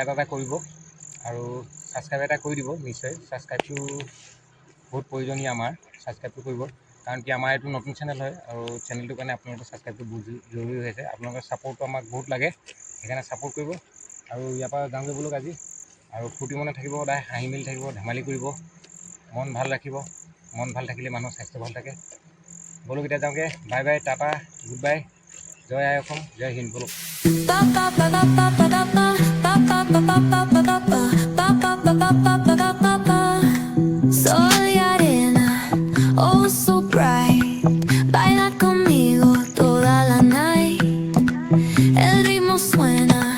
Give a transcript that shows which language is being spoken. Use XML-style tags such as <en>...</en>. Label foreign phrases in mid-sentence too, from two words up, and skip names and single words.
<as>এটা কৰিব আৰু ছাবস্ক্ৰাইব এটা কৰি দিব নিশ্চয় ছাবস্ক্ৰাইবটো বহুত প্ৰয়োজনীয় আমাৰ ছাবস্ক্ৰাইবটো কৰিব কাৰণ কি আমাৰ এইটো নতুন চেনেল হয় আৰু চেনেলটোৰ কাৰণে আপোনালোকৰ ছাবস্ক্ৰাইবটো বহুত জৰুৰী হৈ আছে আপোনালোকৰ ছাপোৰ্টটো আমাক বহুত লাগে সেইকাৰণে ছাপোৰ্ট কৰিব আৰু ইয়াৰ পৰা যাওঁগৈ বোলো আজি আৰু ফূৰ্তি মনে থাকিব সদায় হাঁহি মেলি থাকিব ধেমালি কৰিব মন ভাল ৰাখিব মন ভাল থাকিলে মানুহৰ স্বাস্থ্য ভাল থাকে বলো কেতিয়া যাওঁগৈ</as> <en>bye bye tata good bye</en> <as>জয় আই অসম জয় হিন্দ বলো</as> <es>Sol y arena,</es> <en>oh so bright.</en> <es>Baila conmigo toda la night. El ritmo suena.</es>